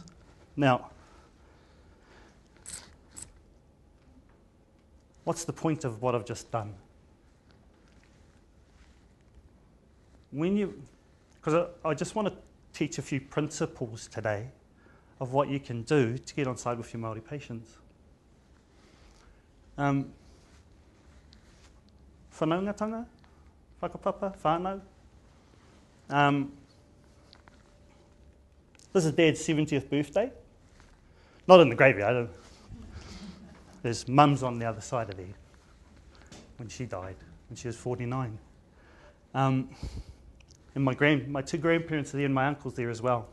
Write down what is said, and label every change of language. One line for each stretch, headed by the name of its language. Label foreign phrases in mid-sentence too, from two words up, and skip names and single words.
English: Now, what's the point of what I've just done? Because I just want to teach a few principles today of what you can do to get on side with your Māori patients.
Māori: Whanaungatanga, Whakapapa, whānau.
English: This is Dad's 70th birthday. Not in the graveyard. There's Mum's on the other side of there when she died, when she was 49. And my two grandparents are there and my uncle's there as well.